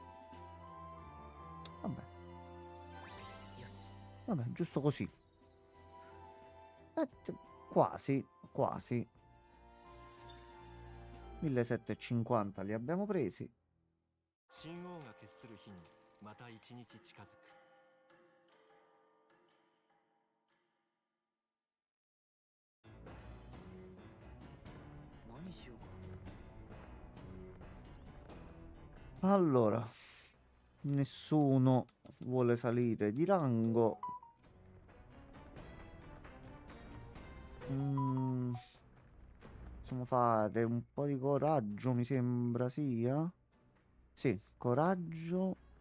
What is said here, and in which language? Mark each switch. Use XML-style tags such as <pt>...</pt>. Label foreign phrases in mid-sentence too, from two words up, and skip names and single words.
<it>vabbè,</it> <ja>よし</ja> <it>vabbè, giusto così. Quasi, quasi. 1750 li abbiamo presi.</it> <ja>神王が決する日にまた一日近づく。何しようか。</ja> <it>Allora, nessuno vuole salire di rango. Possiamo fare un po' di coraggio, mi sembra sia. Sì, coraggio.</it>